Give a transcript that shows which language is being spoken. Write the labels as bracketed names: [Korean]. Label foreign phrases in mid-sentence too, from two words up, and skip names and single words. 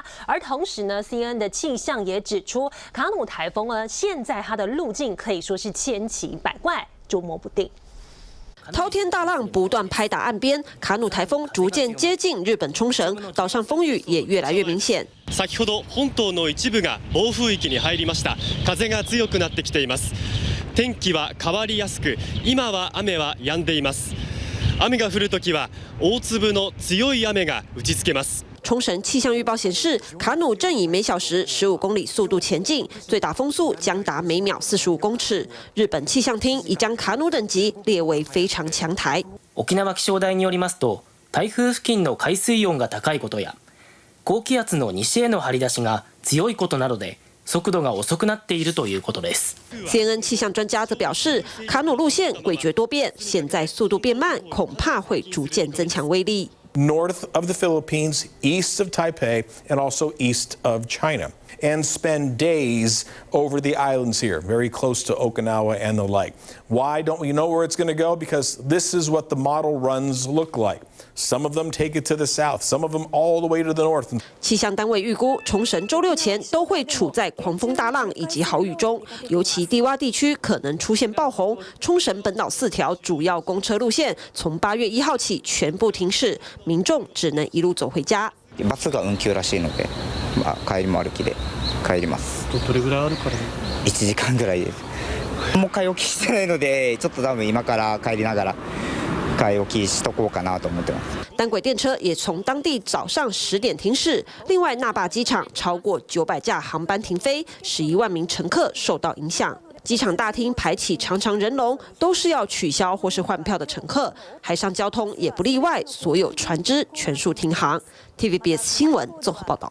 [Chinese] 而同时呢 ，CNN 的气象也指出，卡努台风呢现在它的路径可以说是千奇百怪，捉摸不定。滔天大浪不断拍打岸边，卡努台风逐渐接近日本冲绳，岛上风雨也越来越明显。 [Japanese] 先ほど本島の一部が暴風域に入りました。風が強くなってきています。天気は変わりやすく、今は雨は止んでいます。雨が降るときは大粒の強い雨が打ちつけます。 [Chinese] 冲绳气象预报显示，卡努正以每小时15公里速度前进，最大风速将达每秒45公尺。日本气象厅已将卡努等级列为非常强台。 [Japanese] 沖縄気象台によりますと、台風付近の海水温が高いことや、高気圧の西への張り出しが強いことなどで、速度が遅くなっているということです。 [Chinese] CNN 气象专家则表示，卡努路线诡谲多变，现在速度变慢，恐怕会逐渐增强威力。 [English] North of the Philippines, east of Taipei, and also east of China, and spend days over the islands here, very close to Okinawa and the like. Why don't we know where it's going to go? Because this is what the model runs look like. Some of them take it to the south, some of them all the way to the north. [Chinese] 气象单位预估，冲绳周6前都会处在狂风大浪以及豪雨中，尤其低洼地区可能出现爆洪。冲绳本岛4条主要公车路线从8月1号起全部停驶，民众只能一路走回家。 [Japanese] バスが運休らしいので、帰りも歩きで帰ります。どれぐらいあるから 1時間ぐらいです。もう買い置きしてないので、ちょっと多分今から帰りながら。買い置きしとこうかなと思ってます。 [Chinese] 单轨电车也从当地早上10点停驶。另外，那霸机场超过900架航班停飞，11万名乘客受到影响。机场大厅排起长长人龙，都是要取消或是换票的乘客。海上交通也不例外，所有船只全数停航。TVBS 新闻综合报道。